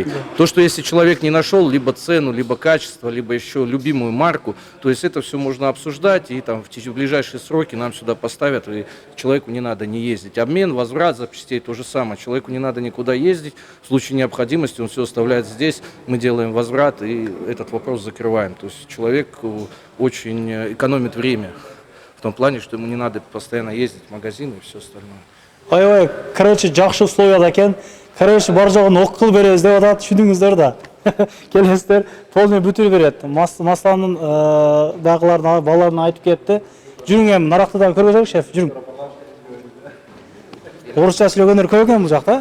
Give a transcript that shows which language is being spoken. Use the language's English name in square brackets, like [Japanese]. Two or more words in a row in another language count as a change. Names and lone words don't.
[Russian] То, что если человек не нашел либо цену, либо качество, либо еще любимую марку, то есть это все можно обсуждать, и там в ближайшие сроки нам сюда поставят, и человеку не надо не ездить. Обмен, возврат запчастей то же самое. Человеку не надо никуда ездить, в случае необходимости он все оставляет здесь, мы делаем возврат и этот вопрос закрываем. То есть человек очень экономит время в том плане, что ему не надо постоянно ездить в магазин и все остальное. [Kyrgyz] Аябай, короче, жакшы условияда экен. Короче, бар жогун ок кыл беребиз деп атат, түшүндүңүздөр да. Келесиздер, полный бүтүр берет. Масланын дагыларын балаларына айтып кетти. Жүрүң эми нарактыдан көргөзөлүк, шеф, жүрүң. Орусча сүйлөгөндөр көп экен бул жакта.